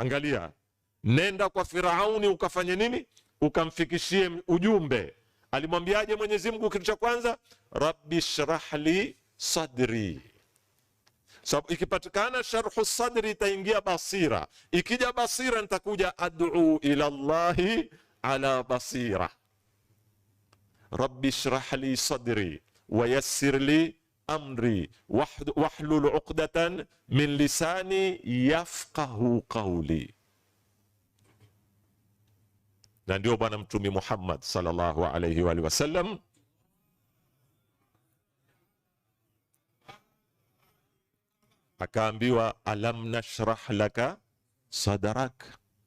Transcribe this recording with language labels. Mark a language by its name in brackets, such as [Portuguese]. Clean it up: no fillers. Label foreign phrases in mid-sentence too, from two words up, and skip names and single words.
[Swahili] Angalia, nenda kwa Firauni ukafanye nini? Ukamfikishie ujumbe. Alimwambiaje Mwenyezi Mungu kitu cha kwanza? [Arabic] رب اشرح لي صدري. [Swahili] So, ikipatikana [Arabic] شرح صدري [Swahili] itaingia basira. Ikija basira nitakuja [Arabic] أدعو إلى الله على بصيرة. رب اشرح لي صدري ويسر لي أمري واحلل عقدة من لساني يفقهوا قولي. [Swahili] Na ndio Bwana Mtume Muhammad [Arabic] صلى الله عليه وسلم [Swahili] akaambiwa [Arabic] ألم نشرح لك صدرك.